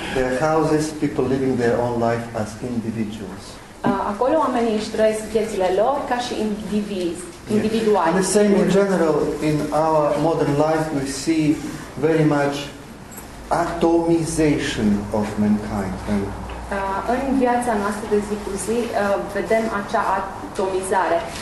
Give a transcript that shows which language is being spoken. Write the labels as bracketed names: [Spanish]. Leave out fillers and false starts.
[English] Their houses, people living their own life as individuals. [Romanian] Acolo oamenii își trăiesc viețile lor ca și individuali. [English] And the same in general, in our modern life, we see very much atomization of mankind. [Romanian] În viața noastră de zi cu zi vedem acea atomizare.